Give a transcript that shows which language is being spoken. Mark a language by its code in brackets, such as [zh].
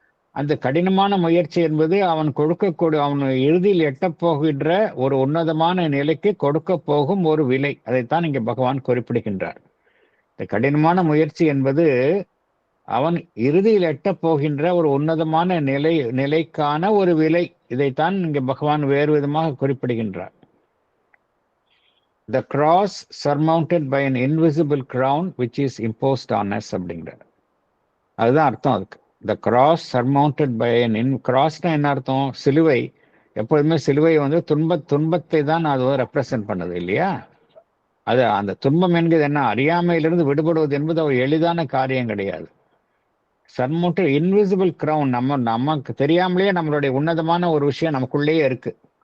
[ta] அந்த கடினமான முயற்சி என்பது அவன் இறுதியில் எட்டப் போகின்ற ஒரு உன்னதமான நிலைக்கு கொடுக்க போகும் ஒரு விலை. அதைத்தான் இங்கே பகவான் குறிப்பிடுகின்றார். இந்த கடினமான முயற்சி என்பது அவன் இறுதியில் எட்டப் போகின்ற ஒரு உன்னதமான நிலைக்கான ஒரு விலை. இதைத்தான் இங்கே பகவான் வேறு விதமாக குறிப்பிடுகின்றார். [en] The cross surmounted by an invisible crown which is imposed on us [ta] அப்படிங்கிறார். அதுதான் அர்த்தம் அதுக்கு. [en] The cross surmounted by an crossனா [ta] என்ன அர்த்தம்? சிலுவை. எப்பொழுதுமே சிலுவை வந்து துன்பத்தை தான் அது ரெப்ரசன்ட் பண்ணுது இல்லையா? அது அந்த துன்பம் என்கிறது என்ன? அறியாமையிலிருந்து விடுபடுவது என்பது ஒரு எளிதான காரியம் கிடையாது. [en] surmounted invisible crown, [ta] நமக்கு தெரியாமலேயே நம்மளுடைய உன்னதமான ஒரு விஷயம் நமக்குள்ளேயே இருக்கு.